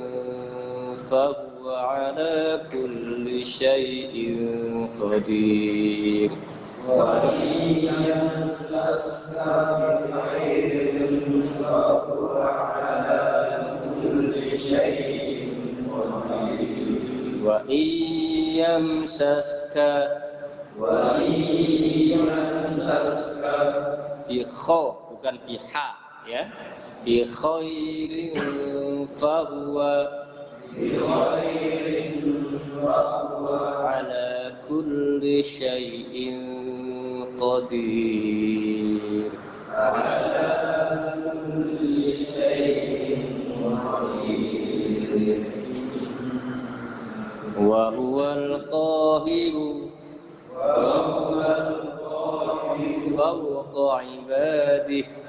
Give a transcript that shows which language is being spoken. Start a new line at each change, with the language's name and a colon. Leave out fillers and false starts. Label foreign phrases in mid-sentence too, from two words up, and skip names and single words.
Arabic: فهو على كل شيء قدير وإن يمسسك بخير فهو على كل شيء قدير و يمسسك بخ bukan بح ya بخير فهو على كل شيء قدير وهو القاهر فوق عباده